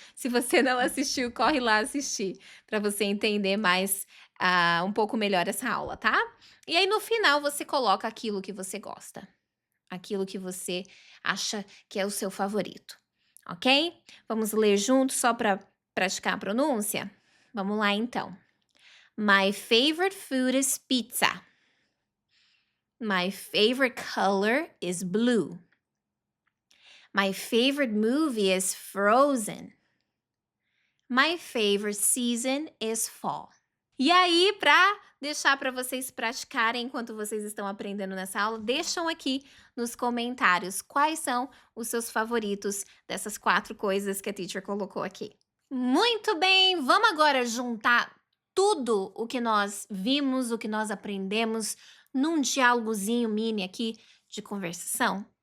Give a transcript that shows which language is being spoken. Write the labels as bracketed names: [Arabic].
[Portuguese] Se você não assistiu, corre lá assistir, para você entender mais, um pouco melhor essa aula, tá? E aí no final você coloca aquilo que você gosta, aquilo que você acha que é o seu favorito, ok? Vamos ler juntos só para praticar a pronúncia? Vamos lá então. [English] My favorite food is pizza. My favorite color is blue. My favorite movie is Frozen. My favorite season is fall. [Portuguese] E aí, para deixar para vocês praticarem enquanto vocês estão aprendendo nessa aula, deixam aqui nos comentários quais são os seus favoritos dessas 4 coisas que a teacher colocou aqui. Muito bem, vamos agora juntar tudo o que nós vimos, o que nós aprendemos num diálogozinho mini aqui de conversação?